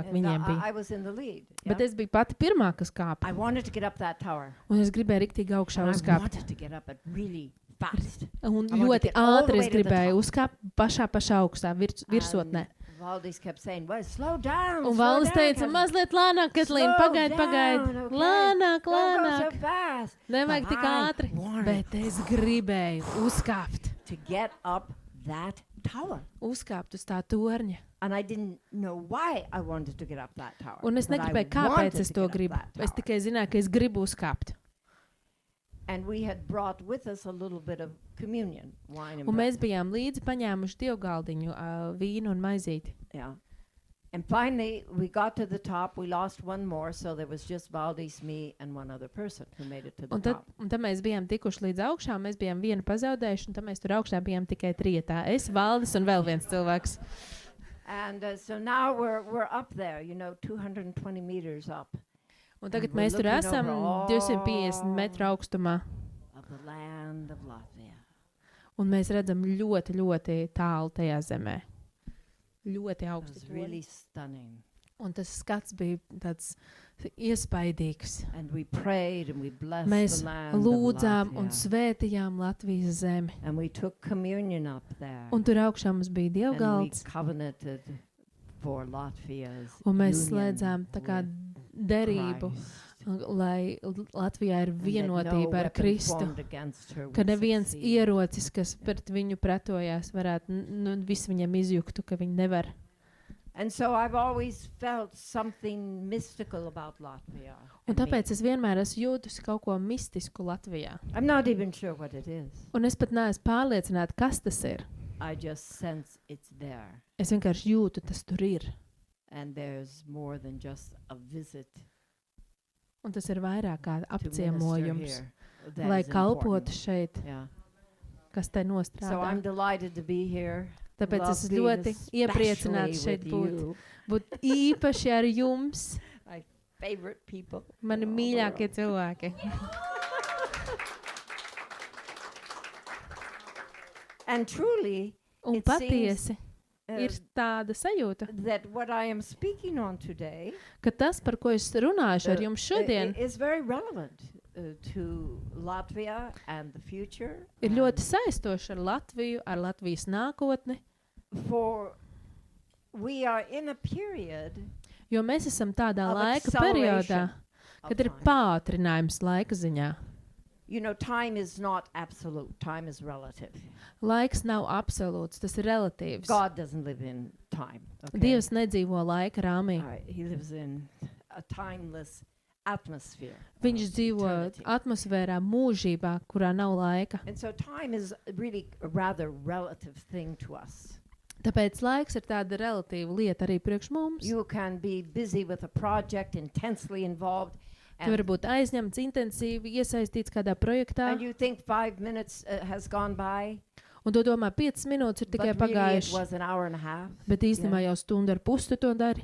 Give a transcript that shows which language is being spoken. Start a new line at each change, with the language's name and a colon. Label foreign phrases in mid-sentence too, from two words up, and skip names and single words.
English: And
Latvian: viņiem bija.
English: I was in the lead.
Latvian: Bet
English: Yeah?
Latvian: es biju pati pirmā, kas kāpa.
English: I wanted to get up that tower.
Latvian: Un es gribēju riktīgi augšā
English: And I
Latvian: uzkāpt.
English: wanted to get up it really fast.
Latvian: Un
English: I wanted to
Latvian: ļoti
English: get all the
Latvian: ātri
English: way
Latvian: es
English: to the
Latvian: gribēju
English: top.
Latvian: uzkāpt pašā augstā, virsotnē.
English: Valdis kept saying, well, slow down.
Latvian: Un
English: slow
Latvian: Valdis
English: down,
Latvian: teica,
English: Kathleen.
Latvian: mazliet lēnāk, Kedlīna,
English: Slow
Latvian: pagaidi.
English: down, okay.
Latvian: Lēnāk,
English: Don't go
Latvian: lēnāk.
English: so fast.
Latvian: Nevajag
English: But
Latvian: tik
English: I
Latvian: ātri.
English: wanted
Latvian: Bet es gribēju uzkāpt.
English: to get up that tower.
Latvian: Uzkāpt uz tā torņa.
English: And I didn't know why I wanted to get up that tower.
Latvian: Un es
English: but I
Latvian: negribēju,
English: wanted
Latvian: kāpēc es
English: to to get up
Latvian: gribu.
English: that
Latvian: Es
English: tower.
Latvian: tikai zināju, ka es gribu uzkāpt.
English: And we had brought with us a little bit of communion, wine and
Latvian: Un
English: bread.
Latvian: mēs bijām līdzi paņēmuši dievgaldiņu, vīnu un maizīti.
English: Yeah. And finally, we got to the top. We lost one more, so there was just Valdis, me, and one other person who made it to the
Latvian: Un tad,
English: top.
Latvian: un tad mēs bijām tikuši līdz augšā, mēs bijām vienu pazaudējuši, un tad mēs tur augšā bijām tikai 3. Es, Valdis un vēl viens cilvēks.
English: And so now we're up there, 220 meters up
Latvian: Un tagad
English: And we're
Latvian: mēs tur
English: looking
Latvian: esam
English: over
Latvian: 250 metru augstumā,
English: of the land of Latvia.
Latvian: un mēs redzam ļoti, ļoti tālu tajā zemē. Ļoti
English: It
Latvian: augstu.
English: was really stunning.
Latvian: Un tas skats bija tāds iespaidīgs.
English: And we prayed and we blessed
Latvian: Mēs
English: the land
Latvian: lūdzām
English: of
Latvian: un
English: Latvia.
Latvian: svētījām Latvijas zemi.
English: And we took communion up there.
Latvian: Un tur augšā mums bija
English: And we
Latvian: dievgalds,
English: covenanted for Latvia's
Latvian: un mēs
English: union
Latvian: slēdzām tā kā
English: with
Latvian: derību,
English: Christ.
Latvian: lai Latvijā ir
English: And that no
Latvian: vienotība ar
English: weapon
Latvian: Kristu.
English: formed against her
Latvian: Ka
English: would
Latvian: neviens
English: succeed.
Latvian: ierocis, kas pret viņu pretojās, varētu visu viņam izjuktu, ka viņi nevar.
English: And so I've always felt something mystical about Latvia.
Latvian: Un
English: and me.
Latvian: tāpēc es vienmēr esmu jūtusi kaut ko mistisku Latvijā.
English: I'm not even sure what it is.
Latvian: Un es pat neesmu pārliecināta, kas tas ir.
English: I just sense it's there.
Latvian: Es vienkārši jūtu, tas tur ir.
English: And there's more than just a visit
Latvian: Un tas ir vairāk kā
English: to minister
Latvian: apciemojums,
English: here. That
Latvian: lai
English: is
Latvian: kalpotu
English: important.
Latvian: šeit,
English: Yeah.
Latvian: kas te
English: So I'm
Latvian: nostrādā.
English: delighted to be here.
Latvian: Tāpēc
English: Love
Latvian: es
English: being
Latvian: ļoti
English: especially
Latvian: iepriecināts šeit
English: with
Latvian: būt.
English: you,
Latvian: Būt īpaši ar jums,
English: favorite people.
Latvian: mani
English: in all the
Latvian: mīļākie
English: world.
Latvian: cilvēki.
English: And truly,
Latvian: Un
English: It
Latvian: patiesi uh, ir tāda sajūta,
English: that what I am speaking on today
Latvian: ka tas, par ko es runāšu ar jums šodien,
English: is very relevant to Latvia and the future.
Latvian: ir
English: and
Latvian: ļoti saistoši ar Latviju, ar Latvijas nākotni,
English: for we are in a period
Latvian: jo mēs esam tādā
English: of
Latvian: laika
English: acceleration
Latvian: periodā,
English: of
Latvian: kad ir
English: time.
Latvian: pātrinājums laika ziņā.
English: You know, time is not absolute. Time is relative.
Latvian: Laiks nav absolūts, tas ir relatīvs.
English: God doesn't live in time. Okay?
Latvian: Dievs nedzīvo laika rāmī.
English: All right, he lives in a timeless atmosphere.
Latvian: Viņš dzīvo
English: eternity.
Latvian: atmosfērā mūžībā, kurā nav laika.
English: And so time is really a rather relative thing to us.
Latvian: Tāpēc laiks ir tāda relatīva lieta arī priekš mums.
English: You can be busy with a project, intensely involved,
Latvian: Tu vari būt aizņemts, intensīvi iesaistīts kādā projektā,
English: and you think 5 minutes has gone by,
Latvian: un tu domā, 5 minūtes ir tikai
English: but really it
Latvian: pagājušas,
English: was an hour and a half.
Latvian: bet īstenībā jau stundu ar pusi tu to dari.